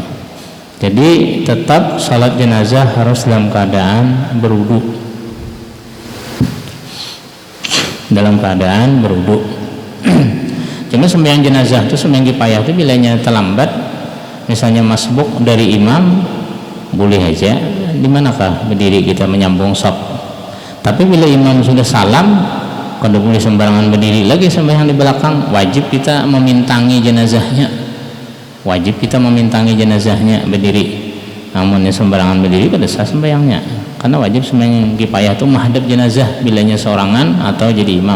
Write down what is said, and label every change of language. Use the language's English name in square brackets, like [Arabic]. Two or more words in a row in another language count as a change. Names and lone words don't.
[Indonesian] Jadi tetap salat jenazah harus dalam keadaan berwudu. Dalam keadaan berwudu. Cuma sembahyang jenazah itu, sembahyang kifayah itu bilanya terlambat, misalnya masbuk dari imam, boleh aja di manakah berdiri kita menyambung shaf. Tapi bila imam sudah salam, kada boleh sembarangan berdiri lagi sembahyang di belakang, wajib kita memintangi jenazahnya. Wajib kita memintangi jenazahnya berdiri. Namun sembarangan berdiri kada sah sembahyangnya. Karena wajib sembahyang kifayah itu menghadap jenazah bilanya seorangan atau jadi imam.